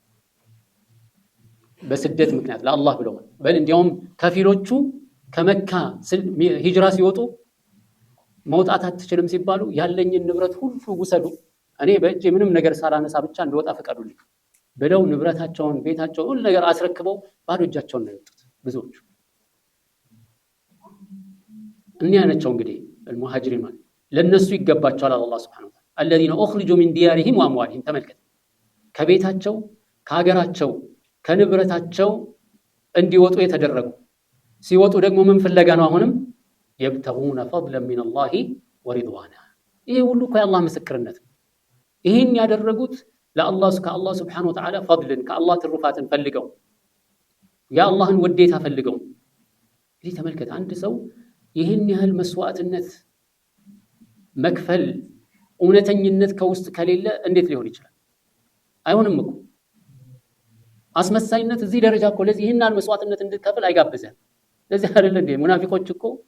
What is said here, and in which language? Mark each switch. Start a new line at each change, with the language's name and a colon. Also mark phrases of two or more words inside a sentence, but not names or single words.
Amharic: በስደት ምክንያት ለአላህ ብለው በል እንዲያውም ከፊሎቹ ከመካ ሂጅራ ሲወጡ መውጣት አትችልም ሲባሉ ያለኝን ንብረት ሁሉ ውሰዱ እኔ በእጄ ምንም ነገር ሳላነሳ ብቻ እንደወጣ ፈቀዱልኝ ብለው ንብረታቸውን ቤታቸውን ሁሉ ነገር አስረክበው ባዶ እጃቸውን ነው የወጡት ብዙዎቹ እኛ ናቸው እንግዲህ المهاجرين ማለት ለነሱ ይገባቸዋል አላህ
Arabic: سبحانه وتعالى الذين اخرجوا من ديارهم واموالهم
Amharic: ተመልከት ከቤታቸው ከሀገራቸው ከንብረታቸው እንዲወጡ የተደረጉ ሲወጡ ደግሞ ምን ፍለጋ ነው አሁንም
Arabic: يبتغون فضلا من الله ورضوانا
Amharic: ይሄ ሁሉ ከአላህ ምስክርነት ይሄን ያደረጉት ለአላህ ከአላህ
Arabic: سبحانه وتعالى
Amharic: ፈድልን ከአላህ ትሩፋትን ፈልገው ያአላህን ውዴታ ፈልገው እንግዲህ ተመልከት አንድ ሰው ይሄን ያህል መስዋዕትነት መክፈል እውነተኝነት ከውስጥ ከሌለ እንዴት ሊሆን ይችላል አይሆንም እኮ አስመሳይነት እዚህ ደረጃ እኮ ለዚህ ይሄን ያህል መስዋዕትነት እንድትከፍል አይጋብዘም ለዚህ አይደል እንዴ ሙናፊቆች እኮ